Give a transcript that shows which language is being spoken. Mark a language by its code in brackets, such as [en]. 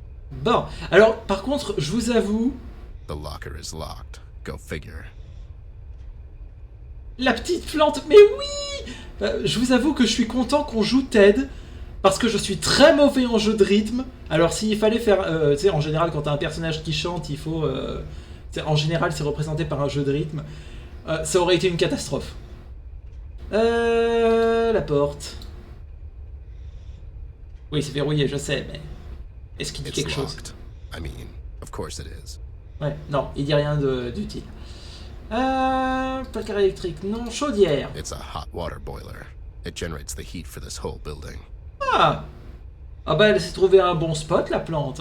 [fr] Bon, alors, par contre, je vous avoue, [en] The locker is locked. Go figure. [fr] la petite plante, mais oui! Je vous avoue que je suis content qu'on joue Ted, parce que je suis très mauvais en jeu de rythme. Alors s'il fallait faire... tu sais, en général, quand t'as un personnage qui chante, il faut... en général, c'est représenté par un jeu de rythme. Ça aurait été une catastrophe. La porte. Oui, c'est verrouillé, je sais, mais... Est-ce qu'il dit quelque chose? [en] I mean, of course it is. [fr] Ouais, non, il dit rien d'utile. Placard électrique, non, chaudière. [en] It's a hot water boiler. It generates the heat for this whole building. [fr] Ah bah elle s'est trouvé un bon spot, la plante.